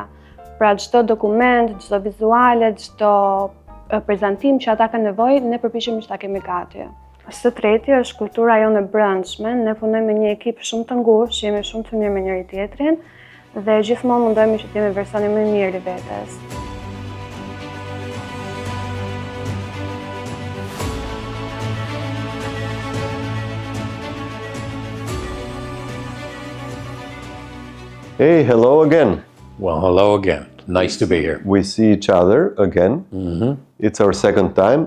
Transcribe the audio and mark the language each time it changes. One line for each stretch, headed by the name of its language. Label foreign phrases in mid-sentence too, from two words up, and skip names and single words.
Albanian: Pra çdo dokument, çdo vizuale, çdo prezantim që ata kanë nevojë, ne përpiqemi që ta kemi gati. Së treti është kultura jonë e brendshme. Ne punojmë me një ekip shumë të ngushtë, jemi shumë të mirë me njëri tjetrin dhe gjithmonë mundohemi që të jemi versioni më i mirë i vetes.
English: Hey, hello again. Well, hello again. Nice to be here. We see each other again. It's our second time.